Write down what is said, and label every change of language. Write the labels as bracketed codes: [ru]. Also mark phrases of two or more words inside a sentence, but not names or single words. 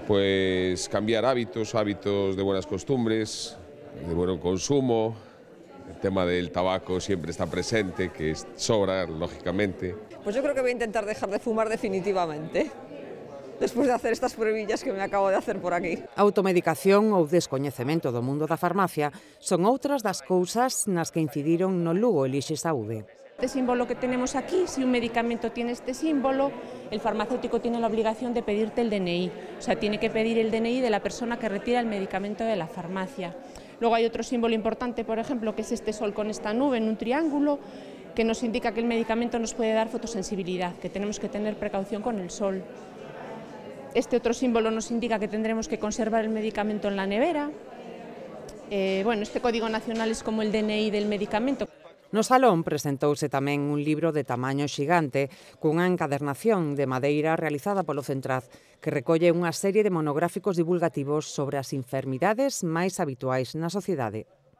[es] Pues cambiar hábitos de buenas costumbres, de buen consumo. El tema del tabaco siempre está presente, que sobra, lógicamente. Pues yo creo que voy a intentar dejar de fumar definitivamente, después de hacer estas pruebillas que me acabo de hacer por aquí. [gl] Automedicación ou descoñecemento do mundo da farmacia son outras das cousas nas que incidiron no Lugo Elixe Saúde. [es] Este símbolo que tenemos aquí, si un medicamento tiene este símbolo, el farmacéutico tiene la obligación de pedirte el DNI, o sea, tiene que pedir el DNI de la persona que retira el medicamento de la farmacia. Luego hay otro símbolo importante, por ejemplo, que es este sol con esta nube en un triángulo, que nos indica que el medicamento nos puede dar fotosensibilidad, que tenemos que tener precaución con el sol. Este otro símbolo nos indica que tendremos que conservar el medicamento en la nevera. Bueno, este código nacional es como el DNI del medicamento. [gl] No salón presentouse tamén un libro de tamaño xigante cunha encadernación de madeira realizada polo Centraz que recolle unha serie de monográficos divulgativos sobre as enfermidades máis habituais na sociedade.